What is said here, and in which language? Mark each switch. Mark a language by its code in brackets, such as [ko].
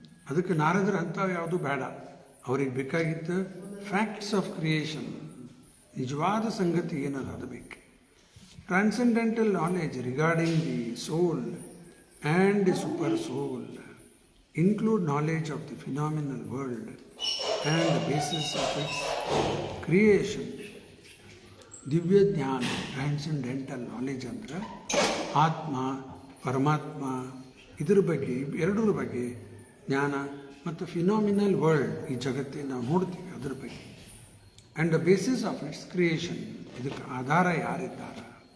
[kn] ಅದಕ್ಕೆ ನಾರದರು ಅಂಥವು ಯಾವುದು ಬೇಡ. ಅವ್ರಿಗೆ ಬೇಕಾಗಿದ್ದು [en] facts of creation, [kn] ನಿಜವಾದ ಸಂಗತಿ ಏನದ ಅದು ಬೇಕು. [en] Transcendental knowledge regarding the soul and the super soul include knowledge of the phenomenal world and the basis of its creation. [kn] ದಿವ್ಯ ಜ್ಞಾನ, ಟ್ರಾನ್ಸೆಂಡೆಂಟಲ್ ನಾಲೆಜ್ ಅಂದ್ರೆ ಆತ್ಮ, ಪರಮಾತ್ಮ, ಇದರ ಬಗ್ಗೆ, ಎರಡರ ಬಗ್ಗೆ ಜ್ಞಾನ, ಮತ್ತು ಫಿನಾಮಿನಲ್ ವರ್ಲ್ಡ್, ಈ ಜಗತ್ತಿನ ನಾವು ನೋಡ್ತೀವಿ ಅದರ ಬಗ್ಗೆ. [en] and the basis of its creation, [kn] ಇದಕ್ಕೆ ಆಧಾರ ಯಾರಿದ್ದಾರೆ?